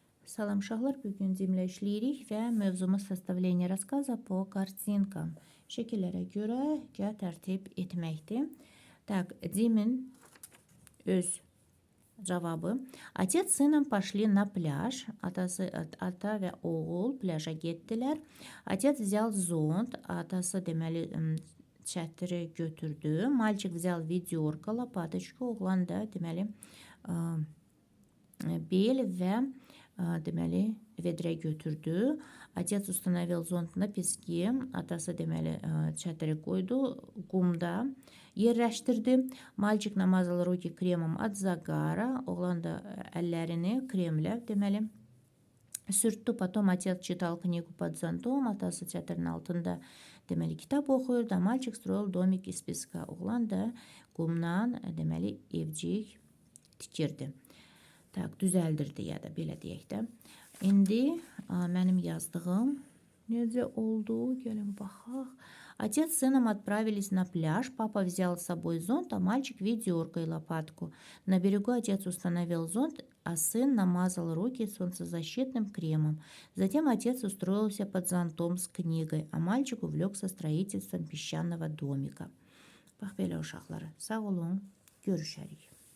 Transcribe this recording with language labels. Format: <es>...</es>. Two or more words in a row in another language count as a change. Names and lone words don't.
<az>Salam uşaqlar, bugün cümlə işləyirik və mövzumuz</az> <ru>составление рассказа по картинкам.</ru> <az>Şəkillərə görə tərtib etməkdir. Так, Dimin öz cavabı.</az> <ru>Отец с сыном пошли на пляж.</ru> <az>Ata və oğul pляжa getdilər.</az> <ru>Отец взял зонт.</ru> <az>Atası deməli çətiri götürdü.</az> <ru>Мальчик взял ведерко, лопаточку.</ru> <az>Oğlan da deməli bel və deməli vedrə götürdü.</az> <ru>Отец установил зонт на песке.</ru> <az>Atası deməli çətiri qoydu, qumda yerləşdirdi.</az> <ru>Мальчик намазал руки кремом от загара.</ru> <az>Oğlan da əllərini kremlə deməli sürtdü.</az> <ru>Потом отец читал книгу под зонтом.</ru> <az>Atası çətirin altında deməli kitab oxuyurdu.</az> <ru>Мальчик строил домик из песка.</ru> <az>Oğlan da qumdan deməli evcik tikirdi. Tak, düzəldirdi ya da belə deyək də. İndi mənim yazdığım necə oldu? Gəlin baxaq.</az> <ru>Отец с сыном отправились на пляж. Папа взял с собой зонт, а мальчик ведерко и лопатку. На берегу отец установил зонт, а сын намазал руки солнцезащитным кремом. Затем отец устроился под зонтом с книгой, а мальчик увлекся строительством песчаного домика.</ru> <az>Bax belə uşaqlar. Sağ olun. Görüşərik.</az>